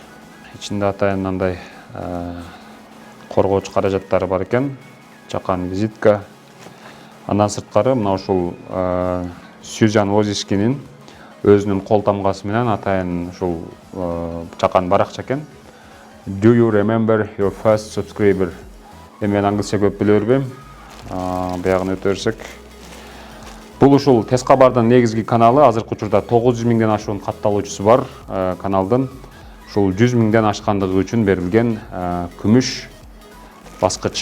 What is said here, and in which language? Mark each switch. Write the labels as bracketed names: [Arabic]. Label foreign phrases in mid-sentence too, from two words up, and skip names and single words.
[Kyrgyz] Ичинде атайын мындай коргооч каражаттары бар экен, чакан визитка. Андан сырткары мына ушул Сюзан Возискинин өзүнүн кол тамгасы менен атайын ушул чакан баракча экен. [English] Do you remember your first subscriber? [Kyrgyz] Мен англисче көп биле бербейм. Биягын өтө берсек. Бул ушул Тез кабардын негизги каналы. Азыркы учурда 900 000ден ашуун катталуучусу бар каналдын. Ушул 100 000ден ашкандыгы үчүн берилген күмүш баскыч.